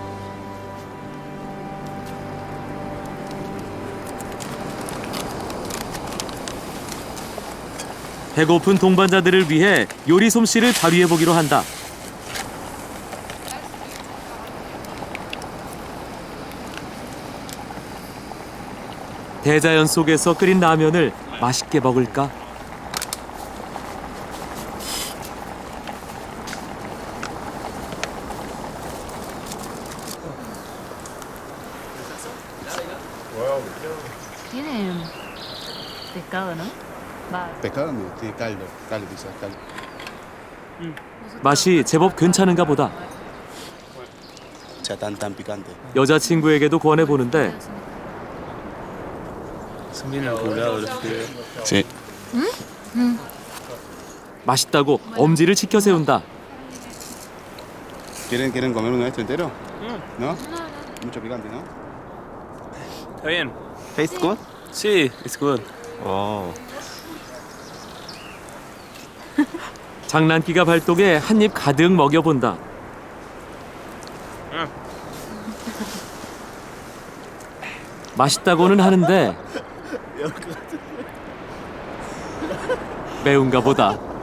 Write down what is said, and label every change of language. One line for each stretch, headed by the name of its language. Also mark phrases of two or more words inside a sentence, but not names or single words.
Korean: 배고픈 동반자들을 위해 요리 솜씨를 발휘해 보기로 한다. 대자연 속에서 끓인 라면을 맛있게 먹을까?
Spanish: Tiene pescado, ¿no? Va. Pescado no, tiene caldo, quizás, caldo.
Korean: 맛이 제법 괜찮은가 보다.
Spanish: O sea, tan picante.
Korean: 여자친구에게도 권해보는데
Spanish: Son bien apurados los pibes. Sí.
Korean: 맛있다고 엄지를 치켜 세운다.
Spanish: ¿Quieren comer uno de estos entero? ¿No? Mucho picante, ¿no? Está bien.
English: Tastes good? Sí, it's good.
Korean: 장난기가 발동해 한 입 가득 먹여본다. 맛있다고는 하는데 매운가 보다.